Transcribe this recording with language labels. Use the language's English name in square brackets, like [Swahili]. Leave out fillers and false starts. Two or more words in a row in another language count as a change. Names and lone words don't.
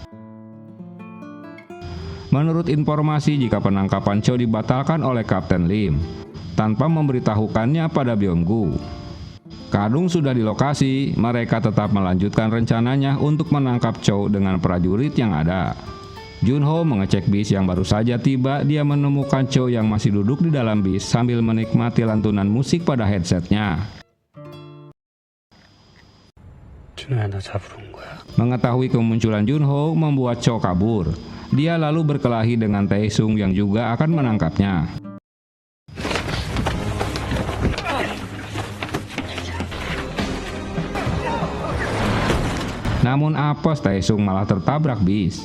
[Indonesian] Menurut informasi, jika penangkapan Cho dibatalkan oleh Kapten Lim tanpa memberitahukannya pada Byung-gu, Kadung sudah di lokasi, mereka tetap melanjutkan rencananya untuk menangkap Cho dengan prajurit yang ada. Junho mengecek bis yang baru saja tiba. Dia menemukan Cho yang masih duduk di dalam bis sambil menikmati lantunan musik pada headsetnya. [Korean] 준호야, 나 잡으러 온 거야. [Indonesian] Mengetahui kemunculan Junho membuat Cho kabur. Dia lalu berkelahi dengan Taesung yang juga akan menangkapnya. Namun apes, Taesung malah tertabrak bis.